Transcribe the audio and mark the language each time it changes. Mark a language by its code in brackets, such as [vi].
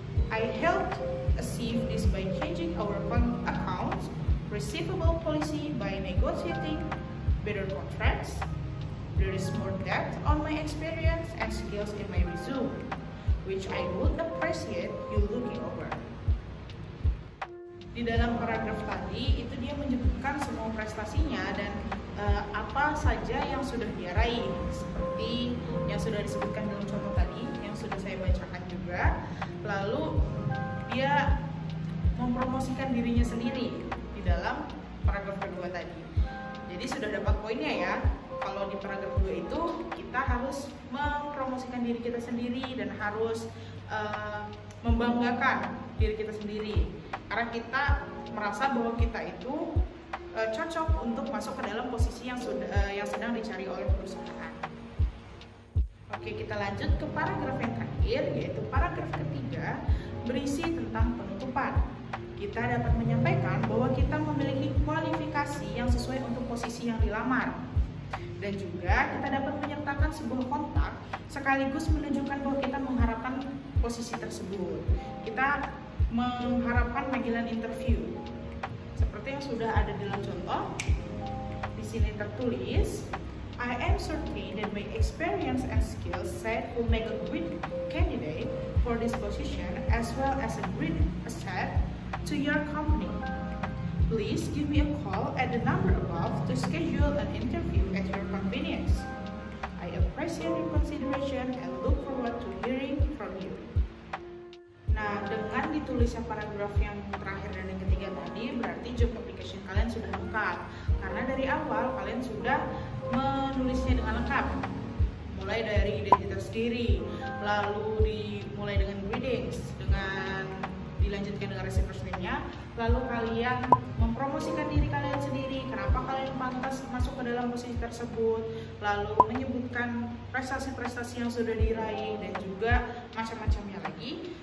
[en] I helped achieve this by changing our accounts receivable policy by negotiating better contracts. There is more depth on my experience and skills in my resume, which I would appreciate you looking over. [id] Di dalam paragraf tadi itu dia menyebutkan semua prestasinya dan apa saja yang sudah dia raih, seperti yang sudah disebutkan dalam contoh tadi yang sudah saya bacakan juga. Lalu dia mempromosikan dirinya sendiri di dalam paragraf kedua tadi. Jadi sudah dapat poinnya ya. Kalau Kalau di paragraf 2 itu kita harus mempromosikan diri kita sendiri dan harus membanggakan diri kita sendiri, karena kita merasa bahwa kita itu cocok untuk masuk ke dalam posisi yang sedang dicari oleh perusahaan. Oke, kita lanjut ke paragraf yang terakhir, yaitu paragraf ketiga, berisi tentang penutupan. Kita dapat menyampaikan bahwa kita memiliki kualifikasi yang sesuai untuk posisi yang dilamar. Dan juga kita dapat menyertakan sebuah kontak sekaligus menunjukkan bahwa kita mengharapkan posisi tersebut. Kita mengharapkan panggilan interview. Seperti yang sudah ada di dalam contoh, di sini tertulis, [en] I am certain that my experience and skills set will make a great candidate for this position as well as a great asset to your company. Please give me a call at the number above to schedule an interview at your convenience. I appreciate your consideration and look forward to hearing from you. [id] Nah, dengan ditulisnya paragraf yang terakhir dan yang ketiga tadi, berarti job application kalian sudah lengkap. Karena dari awal kalian sudah menulisnya dengan lengkap. Mulai dari identitas diri, lalu dimulai dengan greetings, dilanjutkan dengan receiver's name-nya, lalu kalian mempromosikan diri kalian sendiri, kenapa kalian pantas masuk ke dalam posisi tersebut, lalu menyebutkan prestasi-prestasi yang sudah diraih dan juga macam-macamnya lagi.